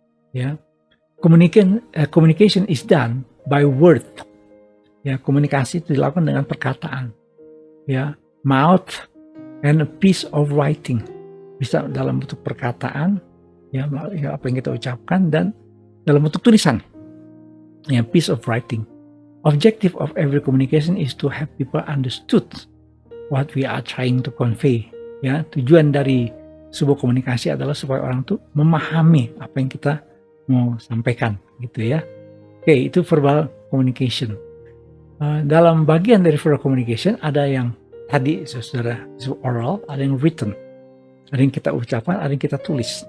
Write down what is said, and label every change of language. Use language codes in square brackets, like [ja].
[en] Ya, communication is done by word. [id] Ya, komunikasi itu dilakukan dengan perkataan. [en] Ya, mouth and a piece of writing. [id] Bisa dalam bentuk perkataan, ya apa yang kita ucapkan, dan dalam bentuk tulisan. Ya, [en] piece of writing. Objective of every communication is to have people understood what we are trying to convey. [id] Ya, tujuan dari sebuah komunikasi adalah supaya orang tuh memahami apa yang kita mau sampaikan, gitu ya. Oke, itu verbal communication. Dalam bagian dari verbal communication ada yang tadi saudara oral, ada yang written, ada yang kita ucapkan, ada yang kita tulis.